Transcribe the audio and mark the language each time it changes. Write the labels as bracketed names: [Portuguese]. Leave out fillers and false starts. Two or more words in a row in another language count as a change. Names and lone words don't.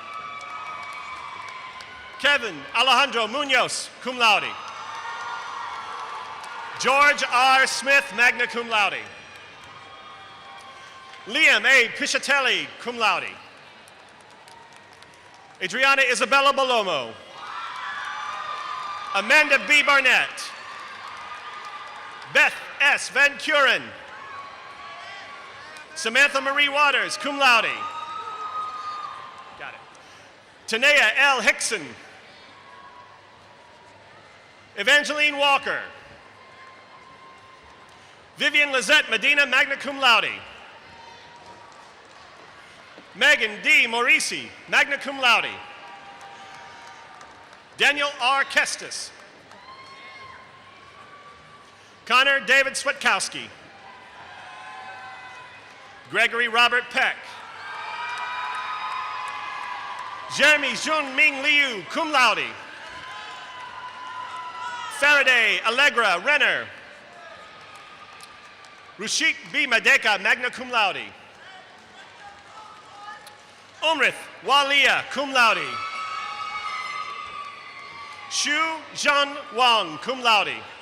[Latin] Kevin Alejandro Munoz, cum laude. George R. Smith, magna cum laude. Liam A. Piscatelli, cum laude. [English] Adriana Isabella Balomo. Amanda B. Barnett. Beth S. Van Kuren. Samantha Marie Waters, [Latin] cum laude. [English] Got it. Tanea L. Hickson. Evangeline Walker. Vivian Lizette Medina, [Latin] magna cum laude. [English] Megan D. [Latin] Morisi, magna cum laude. [English] Daniel R. Kestis. Connor David Switkowski. Gregory Robert Peck. Jeremy Jun Ming Liu, [Latin] cum laude. [English] Faraday Allegra Renner. [Latin] Rushik B. Madeka, magna cum laude. Umrith Walia, cum laude. Shu Zhan Wang, cum laude.